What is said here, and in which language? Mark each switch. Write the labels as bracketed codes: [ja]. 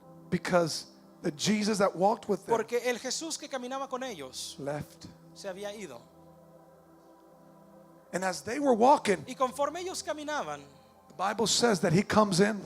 [en] because the Jesus that walked with them [es] porque el Jesús que caminaba con ellos [en] left. [es] se había ido. [en] And as they were walking, [es] Y conforme ellos caminaban, [en] the Bible says that he comes in